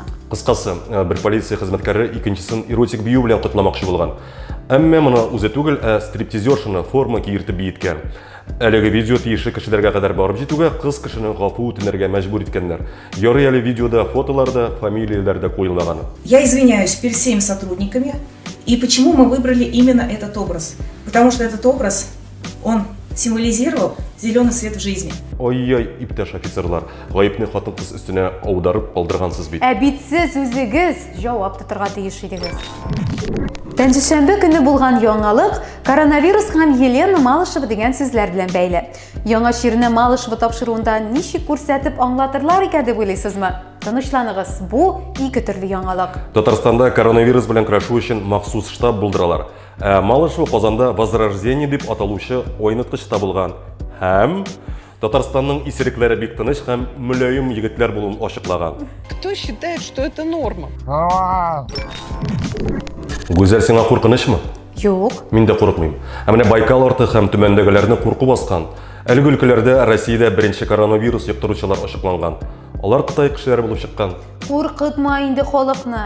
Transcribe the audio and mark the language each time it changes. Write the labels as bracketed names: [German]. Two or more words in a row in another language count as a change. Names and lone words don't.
[Tatar] Кыскасы, бер полиция хезмәткәре икенчесен эротик бию белән кытламакчы булган. Әмма моны үзе түгел, стриптизершаны форма киертеп биеткән. Әлеге видео тиешле кешеләргә кадәр барып җитүгә кыз кешенең гафу үтенергә мәҗбүр иткәннәр. Ярый әле видеода фотоларда, фамилияләрдә куелмаган. [Russian] Я извиняюсь перед всеми сотрудниками. И почему мы выбрали именно этот образ? Потому что этот образ, он символизировал зеленый свет в жизни. Ой-ой, [Tatar] иптәш офицерлар, гаепне хатын-кыз өстенә аударып калдыргансыз бит. Бит сез үзегез җавап тотарга тиеш идегез. Пәнҗешәмбе көне булган яңалык коронавирус һәм Елена Малышева дигән сүзләр белән бәйле. Яңа ширне Малышева тапшыруында ничек күрсәтеп аңлатырлар икән дип уйлыйсызмы? Тынычланыгыз, бу ике төрле яңалык. Татарстанда коронавирус белән көрәшү өчен махсус штаб булдыралар. Малышева Казанда Возрождение дип аталучы ойныткыч табылган. Һәм Татарстанның исерекләре бик тыныч һәм мөлаем егетләр булуын ачыклаган. [Russian] Кто считает, что это норма? [Tatar] Гүзәл, сиңа куркынычмы? Юк. Мин дә курыкмыйм. Ә менә Байкал арты һәм төмәндәгеләрне курку баскан. Әлеге өлкәләрдә Россиядә беренче коронавирус йоктыручылар ачыкланган. Алар Кытай кешеләре булып чыккан. Куркытма инде халыкны.